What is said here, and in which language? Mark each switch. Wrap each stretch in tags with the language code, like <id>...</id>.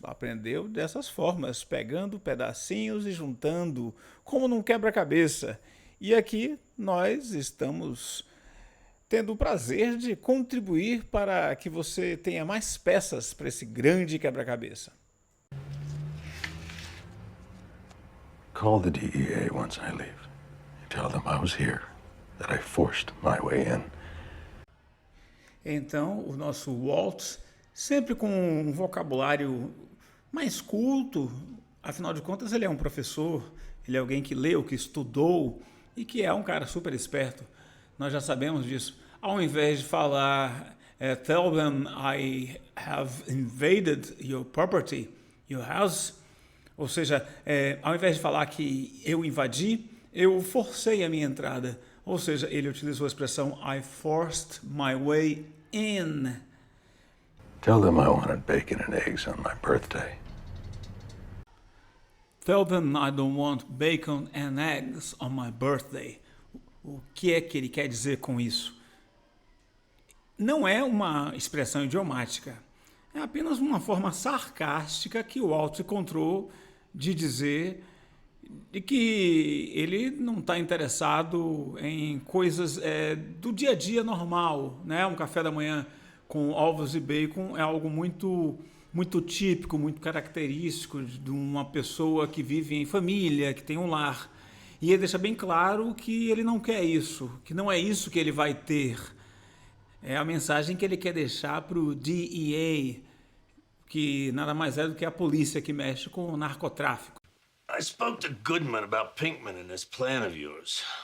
<pt>Aprendeu dessas formas, pegando pedacinhos e juntando, como num quebra-cabeça. E aqui nós estamos tendo o prazer de contribuir para que você tenha mais peças para esse grande quebra-cabeça.</pt> <en>Call the DEA once I leave. Tell them I was here, that I forced my way in.</en> <pt>Então, o nosso Walt, sempre com um vocabulário mais culto, afinal de contas ele é um professor, ele é alguém que leu, que estudou e que é um cara super esperto. Nós já sabemos disso. Ao invés de falar,</pt> <en>tell them I have invaded your property, your house,</en> <pt>ou seja, ao invés de falar que eu invadi, eu forcei a minha entrada. Ou seja, ele utilizou a expressão</pt> <en>I forced my way in. Tell them I wanted bacon and eggs on my birthday. Tell them I don't want bacon and eggs on my birthday.</en> <pt>O que é que ele quer dizer com isso? Não é uma expressão idiomática. É apenas uma forma sarcástica que o Walt encontrou de dizer de que ele não está interessado em coisas do dia a dia normal, né? Um café da manhã com ovos e bacon é algo muito, muito típico, muito característico de uma pessoa que vive em família, que tem um lar. E ele deixa bem claro que ele não quer isso, que não é isso que ele vai ter. É a mensagem que ele quer deixar para o DEA, que nada mais é do que a polícia que mexe com o narcotráfico.</pt> <en>I spoke to Goodman about Pinkman and this plan of yours.</en>